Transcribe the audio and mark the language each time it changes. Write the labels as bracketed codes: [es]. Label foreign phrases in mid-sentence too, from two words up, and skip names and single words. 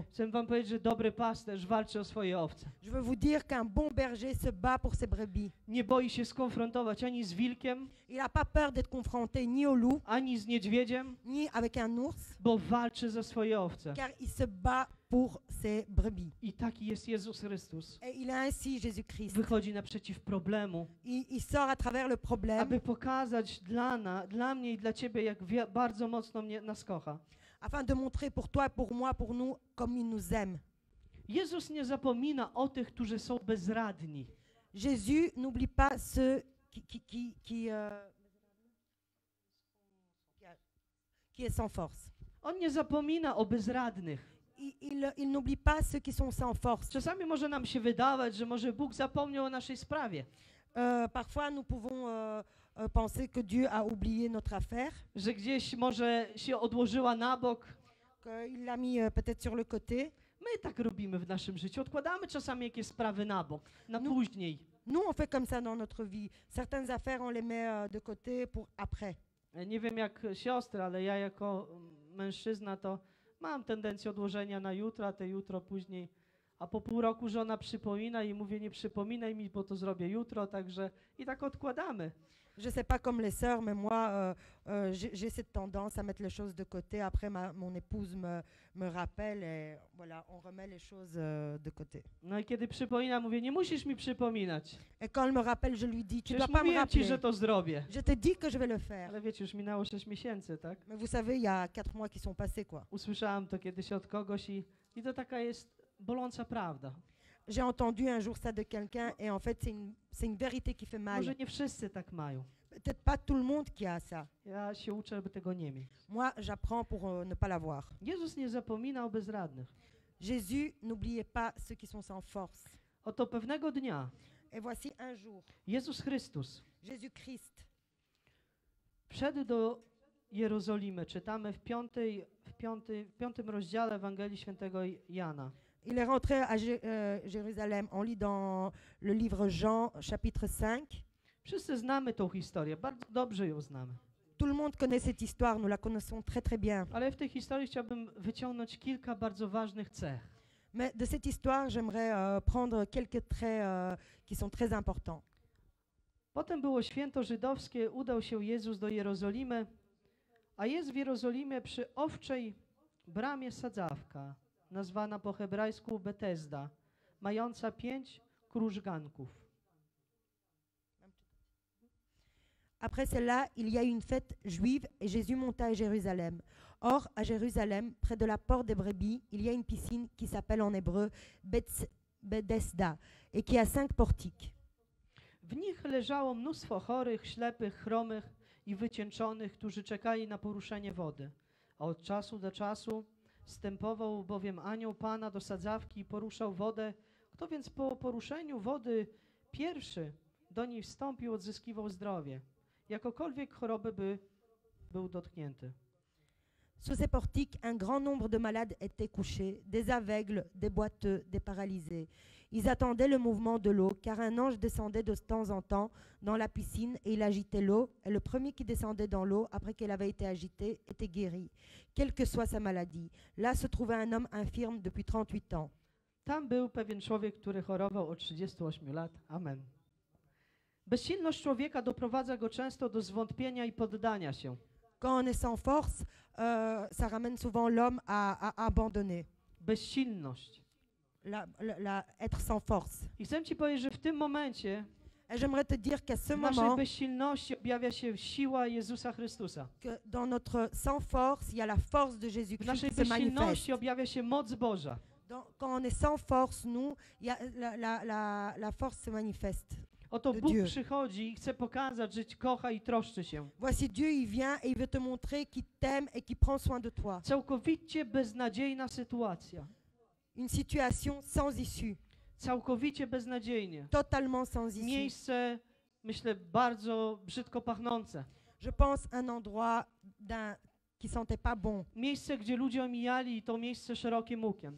[pl] Chcę wam powiedzieć, że dobry pasterz walczy o swoje owce. [fr] Je veux vous dire qu'un bon berger se bat pour ses brebis. [pl] Nie boi się skonfrontować ani z wilkiem, [fr] Il n'a pas peur d'être confronté ni au loup, [pl] ani z niedźwiedziem, [fr] ni avec un ours, [pl] bo walczy za swoje owce. [fr] car il se bat pour ses brebis. [pl] I taki jest Jezus Chrystus. [fr] Et il est ainsi Jésus-Christ. [pl] Wychodzi naprzeciw problemu, [fr] Il sort à travers le problème [pl] aby pokazać dla mnie i dla ciebie, jak bardzo mocno nas kocha. [fr] afin de montrer pour toi et pour moi, pour nous, comme il nous aime. [pl] Jezus nie zapomina o tych, którzy są bezradni. [fr] Jésus n'oublie pas ceux qui est sans force. [pl] On nie zapomina o bezradnych. [fr] Il n'oublie pas ceux qui sont sans force. [pl] Czasami może nam się wydawać, że może Bóg zapomniał o naszej sprawie, [fr] Parfois, nous pouvons penser que Dieu a oublié notre affaire, [pl] że gdzieś może się odłożyła na bok. [fr] qu'il l'a mis peut-être sur le côté. [pl] My tak robimy w naszym życiu. Odkładamy czasami jakieś sprawy na bok, na No. później. [fr] Nous, on fait comme ça dans notre vie. Certaines affaires, on les met de côté pour après. [pl] Nie wiem jak siostry, ale ja jako mężczyzna to mam tendencję odłożenia na jutro, a te jutro później. A po pół roku żona przypomina i mówię, nie przypominaj mi, bo to zrobię jutro, także i tak odkładamy. [fr] Je sais pas comme les sœurs, mais moi, j'ai cette tendance à mettre les choses de côté. Après, mon épouse me rappelle et voilà, on remet les choses de côté. [pl] No i kiedy przypomina, mówię, nie musisz mi przypominać. [fr] Et quand elle me rappelle, je lui dis, tu dois [pl] Przecież [fr] pas me [pl] mówiłem ci, że [fr] rappeler. [pl] to zrobię. [fr] Je te dis que je vais le faire. [pl] Ale wiecie, już minęło 6 miesięcy, tak? [fr] Mais vous savez, il y a 4 mois qui sont passés, quoi. [pl] Usłyszałam to kiedyś od kogoś i to taka jest boląca prawda. [fr] J'ai entendu un jour ça de quelqu'un et en fait, c'est une vérité qui fait mal. [pl] Może nie wszyscy tak mają. [fr] Peut-être pas tout le monde qui a ça. [pl] Ja się uczę, żeby tego nie mieć. [fr] Moi, j'apprends pour ne pas l'avoir. [pl] Jezus nie zapomina o bezradnych. [fr] Jésus n'oubliait pas ceux qui sont sans force. [pl] Oto pewnego dnia [fr] Et voici un jour, [pl] Jezus Chrystus [fr] Jésus-Christ [pl] wszedł do Jerozolimy. Czytamy w piątym rozdziale Ewangelii Świętego Jana. [fr] il est rentré à Jérusalem. On lit dans le livre Jean, chapitre 5. [pl] Wszyscy znamy tą historię, bardzo dobrze ją znamy. [fr] Tout le monde connaît cette histoire, nous la connaissons très très bien. [pl] Ale w tej historii chciałbym wyciągnąć kilka bardzo ważnych cech. [fr] Mais de cette histoire, j'aimerais prendre quelques traits qui sont très importants. [pl] Potem było święto żydowskie, udał się Jezus do Jerozolimy, a jest w Jerozolimie przy owczej bramie sadzawka, nazwana po hebrajsku Betesda, mająca 5 krużganków. [fr] Après cela, il y a eu une fête juive et Jésus monta à Jérusalem. Or, à Jérusalem, près de la porte des brebis, il y a une piscine qui s'appelle en hébreu Bethesda et qui a 5 portiques. [pl] W nich leżało mnóstwo chorych, ślepych, chromych i wycieńczonych, którzy czekali na poruszenie wody. A od czasu do czasu wstępował bowiem anioł Pana do sadzawki i poruszał wodę. Kto więc po poruszeniu wody pierwszy do niej wstąpił, odzyskiwał zdrowie. Jakokolwiek choroby by był dotknięty. [fr] Sous ces portiques, un grand nombre de malades étaient couchés, des aveugles, des boiteux, des paralysés. Ils attendaient le mouvement de l'eau, car un ange descendait de temps en temps dans la piscine et il agitait l'eau. Et le premier qui descendait dans l'eau, après qu'elle avait été agitée, était guéri, quelle que soit sa maladie. Là se trouvait un homme infirme depuis 38 ans. [pl] Tam był pewien człowiek, który chorował od 38 lat. Amen. Bezsilność człowieka doprowadza go często do zwątpienia i poddania się. [fr] Quand on est sans force, ça ramène souvent l'homme à abandonner, [pl] Bezsilność. [fr] être sans force. [pl] I chcę ci powiedzieć, że w tym momencie [fr] Et j'aimerais te dire qu'à ce [pl] w naszej [fr] moment, [pl] bezsilności objawia się siła Jezusa Chrystusa. [fr] que dans notre sans force, il y a la force de [pl] W [fr] Jésus-Christ [pl] naszej [fr] qui se manifeste. [pl] bezsilności objawia się moc Boża. [fr] Quand on est sans force, nous, il y a la force se manifeste. [pl] Oto [fr] de [pl] Bóg [fr] Dieu. [pl] przychodzi i chce pokazać, że Cię kocha i troszczy się. [fr] Voici Dieu, il vient et il veut te montrer qu'il t'aime et qu'il prend soin de toi. [pl] Całkowicie beznadziejna sytuacja. [fr] Une situation sans issue, [pl] Całkowicie beznadziejnie. [fr] totalement sans issue. [pl] Miejsce, myślę, bardzo brzydko pachnące. [fr] Je pense un endroit qui sentait pas bon. [pl] Miejsce, gdzie ludzie omijali i to miejsce szerokim łukiem.